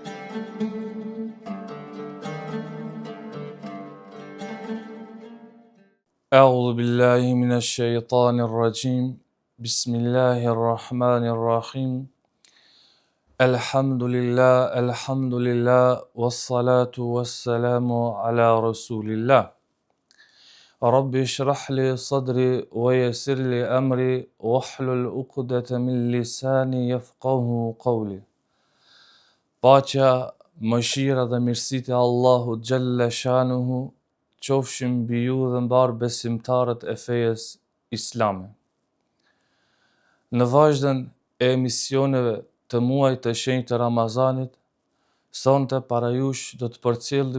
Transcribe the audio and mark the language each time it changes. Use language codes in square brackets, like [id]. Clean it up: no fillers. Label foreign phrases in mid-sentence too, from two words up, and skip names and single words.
[ar] أعوذ بالله من الشيطان الرجيم بسم الله الرحمن الرحيم الحمد لله والصلاة والسلام على رسول الله رب اشرح لي صدري ويسر لي أمري واحلل عقدة من لساني يفقه قولي. [sq] Paqja, mëshira dhe mirësitë e Allahut [ar] جل شأنه [sq] qofshin mbi ju dhe mbar besimtarët e fejes islame. Në vazhden e emisioneve të muajit të shenjtë të Ramazanit, sonte para jush do të përcjellim